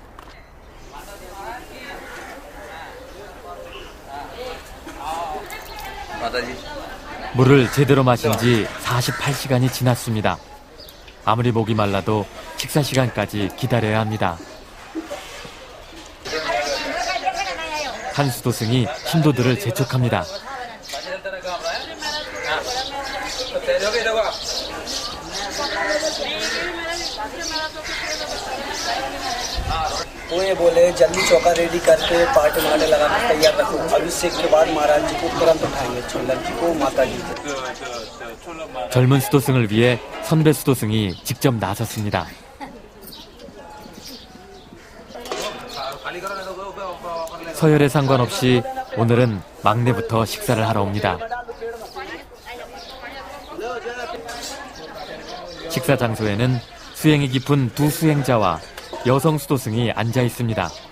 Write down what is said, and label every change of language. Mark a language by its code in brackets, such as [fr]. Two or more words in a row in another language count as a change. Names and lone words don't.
[ko] 물을 제대로 마신 지 48시간이 지났습니다. 아무리 목이 말라도 식사 시간까지 기다려야 합니다. 한 수도승이 신도들을 재촉합니다. [hi] वो ये बोले जल्दी चौका रेडी करके पार्टी मारने लगा तैयार रखो। अभिषेक के बाद महाराज जी को तुरंत उठाएंगे, लड़की को माता जी को। [ko] 젊은 수도승을 위해 선배 수도승이 직접 나섰습니다. 서열에 상관없이 오늘은 막내부터 식사를 하러 옵니다. 식사 장소에는 수행이 깊은 두 수행자와 여성 수도승이 앉아 있습니다.